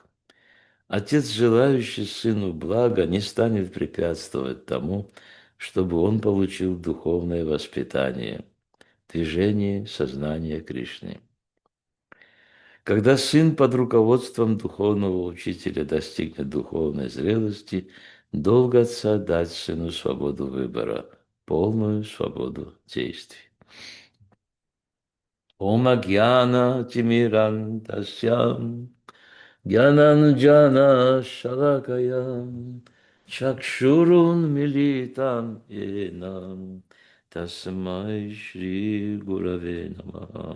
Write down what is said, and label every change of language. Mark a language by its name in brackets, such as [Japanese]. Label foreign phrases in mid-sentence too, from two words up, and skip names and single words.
[Russian] Отец, желающий сыну блага, не станет препятствовать тому, чтобы он получил духовное воспитание, движение сознания Кришны. Когда сын под руководством духовного учителя достигнет духовной зрелости, долг отца дать сыну свободу выбора, полную свободу действий. [Sanskrit] ओम् अज्ञान तिमिरान्धस्य ज्ञानाञ्जन शलाकया चक्षुर् उन्मीलितम् येन तस्मै श्री गुरवे नमः.